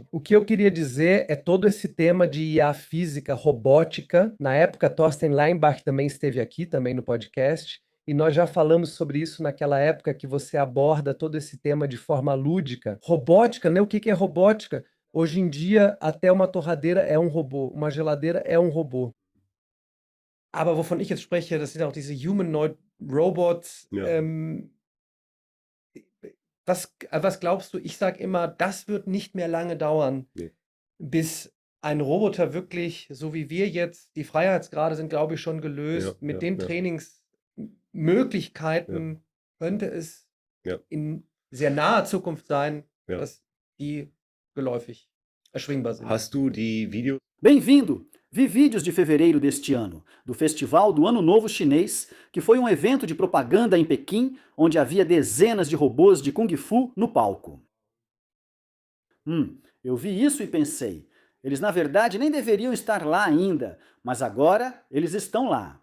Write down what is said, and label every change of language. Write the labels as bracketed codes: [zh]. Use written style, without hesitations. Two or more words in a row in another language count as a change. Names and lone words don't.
[pt] O que eu queria dizer é todo esse tema de IA física, robótica. Na época, Thorsten Leinbach também esteve aqui, também no podcast, e nós já falamos sobre isso naquela época que você aborda todo esse tema de forma lúdica. Robótica, né? O que é robótica? Hoje em dia, até uma torradeira é um robô, uma geladeira é um robô. [de] Aber wovon ich jetzt spreche, das sind auch diese [en] Humanoid Robots. [de] Ja. Was glaubst du? Ich sage immer, das wird nicht mehr lange dauern, Nee. bis ein Roboter wirklich, so wie wir jetzt, die Freiheitsgrade sind, glaube ich, schon gelöst. Ja, Mit ja, den ja. Trainingsmöglichkeiten könnte es Ja. in sehr naher Zukunft sein, Ja. dass die geläufig erschwingbar sind. Hast du die Videos? [pt] Bem-vindo! Vi vídeos de fevereiro deste ano, do Festival do Ano Novo Chinês, que foi um evento de propaganda em Pequim, onde havia dezenas de robôs de Kung Fu no palco. Eu vi isso e pensei, eles na verdade nem deveriam estar lá ainda, mas agora eles estão lá.